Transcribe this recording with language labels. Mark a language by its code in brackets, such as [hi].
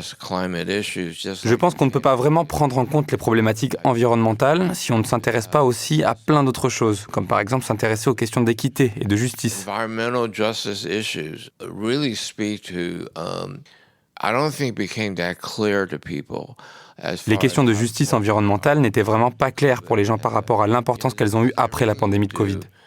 [fr] Je pense qu'on ne peut pas vraiment prendre en compte les problématiques environnementales si on ne s'intéresse pas aussi à plein d'autres choses, comme par exemple s'intéresser aux questions d'équité et de justice. [en] Environmental justice issues really speak to, I don't think became that clear to people. [fr] Les questions de justice environnementale n'étaient vraiment pas claires pour les gens par rapport à l'importance qu'elles ont eue après la pandémie de Covid.